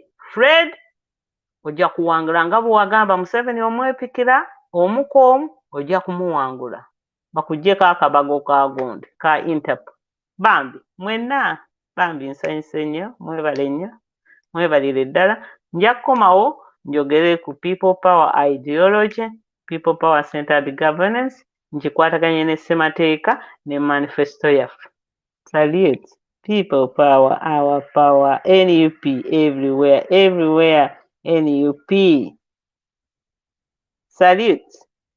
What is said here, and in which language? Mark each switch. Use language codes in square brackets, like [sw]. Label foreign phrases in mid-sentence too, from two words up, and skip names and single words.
[lg] Fred, ojja kuwangula nga bwe wagamba Museveni omwepikira omukoomu ojja kumuwangula. Bakuggyeko akabago ka gundi ka Interpol. Bambi mwenna bambi nsanyuse nnyo mwebale nnyo mwebalire ddala. Nja kukomawo njogere ku [en] people power ideology, people power centered governance, [lg] nkikwataganye ne ssemateeka ne manifesto yaffe. Salute. [en] People power, our power, NUP everywhere, NUP. Salute.